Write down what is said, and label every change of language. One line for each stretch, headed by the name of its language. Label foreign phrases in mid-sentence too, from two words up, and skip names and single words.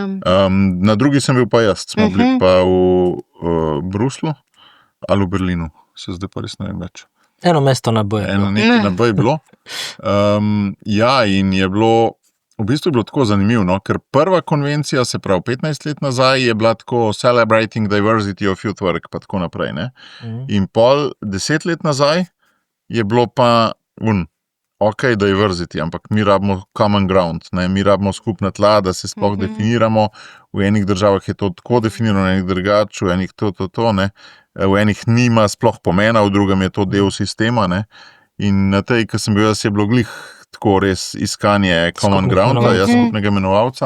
Slovenian: Na drugi sem bil pa jaz, smo bili pa v Bruslu ali v Berlinu, se zdaj pa res ne vem več. Eno mesto na boje. Eno nekaj na B je bilo. Ja, in je bilo, v bistvu je bilo tako zanimivo, no, ker prva konvencija, se pravi 15 let nazaj, je bila tako
English: celebrating diversity of youth work,
Slovenian: pa tako naprej, ne. In pol 10 let nazaj je bilo pa ok, diversity, ampak mi rabimo
English: common ground,
Slovenian: ne, mi rabimo skupna tla, da se sploh definiramo, v enih državah je to tako definirano, v enih drugače, v enih to, ne, v enih nima sploh pomena, v drugem je to del sistema, ne, in na tej, ki sem bil jaz, je bilo glih tako res iskanje
English: common grounda,
Slovenian: skupnega imenovalca.